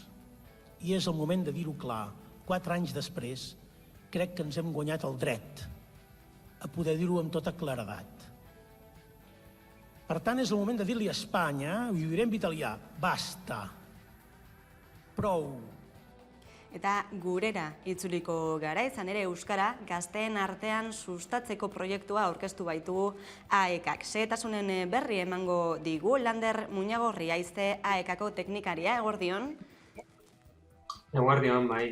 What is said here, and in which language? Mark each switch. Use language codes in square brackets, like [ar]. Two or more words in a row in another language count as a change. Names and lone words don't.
[ca] I és el moment de dir-ho clar. 4 anys després, crec que ens hem guanyat el dret a poder dir-ho amb tota claredat. Per tant, és el moment de dir-li a Espanya, i ho diré en italià, basta, prou. [eu] Eta gurera itzuliko gara, izan ere euskara gazteen artean sustatzeko proiektua aurkeztu baitu AEKak. Xehetasunen berri emango digu, Lander Muñagorri aizte AEKako teknikaria, eguerdion? Eguerdion, bai.